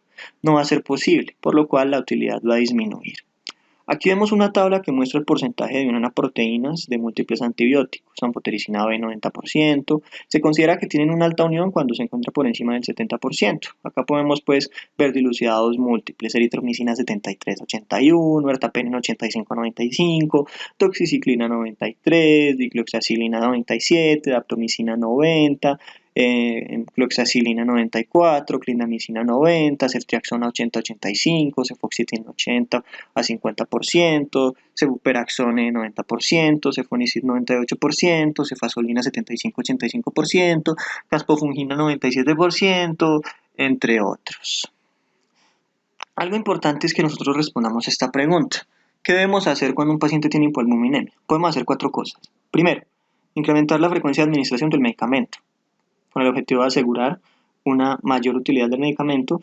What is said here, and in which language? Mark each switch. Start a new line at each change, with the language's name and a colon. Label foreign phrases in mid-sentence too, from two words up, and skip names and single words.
Spanish: No va a ser posible, por lo cual la utilidad va a disminuir. Aquí vemos una tabla que muestra el porcentaje de unión a proteínas de múltiples antibióticos. Anfotericina B 90%. Se considera que tienen una alta unión cuando se encuentra por encima del 70%. Acá podemos pues ver dilucidados múltiples: eritromicina 73-81, ertapenem 85-95, doxiciclina 93, dicloxacilina 97, daptomicina 90, cloxacilina 94, clindamicina 90, ceftriaxona 80-85, cefoxitina 80 a 50%, cefuperaxone 90%, cefonicid 98%, cefasolina 75-85%, caspofungina 97%, entre otros. Algo importante es que nosotros respondamos esta pregunta. ¿Qué debemos hacer cuando un paciente tiene hipoalbuminemia? Podemos hacer 4 cosas. Primero, incrementar la frecuencia de administración del medicamento, con el objetivo de asegurar una mayor utilidad del medicamento.